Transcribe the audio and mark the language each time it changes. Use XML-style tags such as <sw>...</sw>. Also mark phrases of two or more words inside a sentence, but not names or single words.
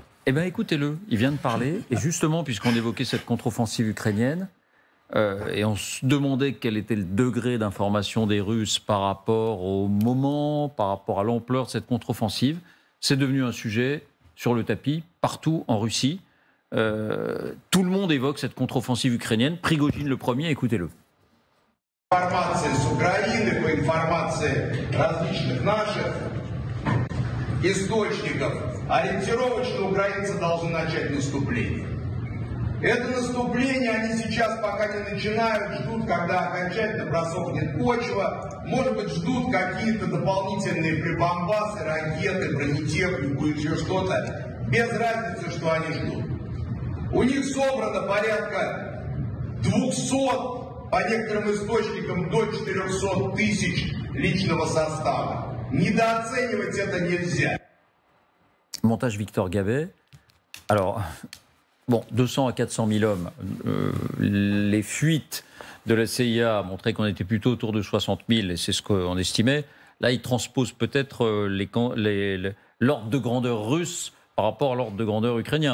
<fr>Eh bien, écoutez-le, il vient de parler. Et justement, puisqu'on évoquait cette contre-offensive ukrainienne, et on se demandait quel était le degré d'information des Russes par rapport au moment, par rapport à l'ampleur de cette contre-offensive. C'est devenu un sujet sur le tapis, partout en Russie. Tout le monde évoque cette contre-offensive ukrainienne. Prigojine le premier, écoutez-le.</fr> <ru>Информация с Украины, по информации различных наших источников, ориентировочно украинцы должны начать наступление. Это наступление они сейчас пока не начинают, ждут, когда окончательно просохнет почва, может быть, ждут какие-то дополнительные прибамбасы, ракеты, бронетехнику и еще что-то. Без разницы, что они ждут. У них собрано порядка 200, по некоторым источникам, до 400 тысяч личного состава. Недооценивать это нельзя.</ru> <fr>Montage Victor Gavet. Alors... Bon, 200 à 400 000 hommes. Les fuites de la CIA montraient qu'on était plutôt autour de 60 000, et c'est ce qu'on estimait. Là, ils transposent peut-être l'ordre de grandeur russe par rapport à l'ordre de grandeur ukrainien.</fr>